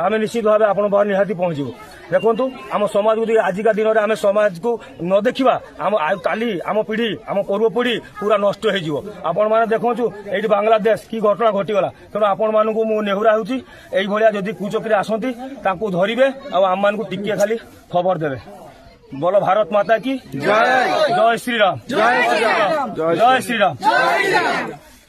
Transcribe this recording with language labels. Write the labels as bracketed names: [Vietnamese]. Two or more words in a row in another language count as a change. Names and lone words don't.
[Odia] ଆମେ ନିଶ୍ଚିତ ଭାବେ ଆପଣଙ୍କ ପାଖରେ ନିହାତି ପହଞ୍ଚିବୁ। ଦେଖନ୍ତୁ ଆମ ସମାଜକୁ ଯଦି ଆଜିକା ଦିନରେ ଆମେ ସମାଜକୁ ନ ଦେଖିବା କାଲି ଆମ ପିଢ଼ି ଆମ ପୂର୍ବ ପିଢ଼ି ପୁରା ନଷ୍ଟ ହେଇଯିବ। ଆପଣମାନେ ଦେଖନ୍ତୁ ଏଇଠି ବାଂଲାଦେଶ କି ଘଟଣା ଘଟିଗଲା। ତେଣୁ ଆପଣମାନଙ୍କୁ ମୁଁ ନେହୁରା ହେଉଛି ଏଇଭଳିଆ ଯଦି କୁଚକ୍ରି ଆସନ୍ତି ତାଙ୍କୁ ଧରିବେ ଆଉ ଆମମାନଙ୍କୁ ଟିକିଏ ଖାଲି ଖବର ଦେବେ। [Hindi] बोलो भारत माता की जय। जय श्री राम। जय श्री राम। जय श्री राम।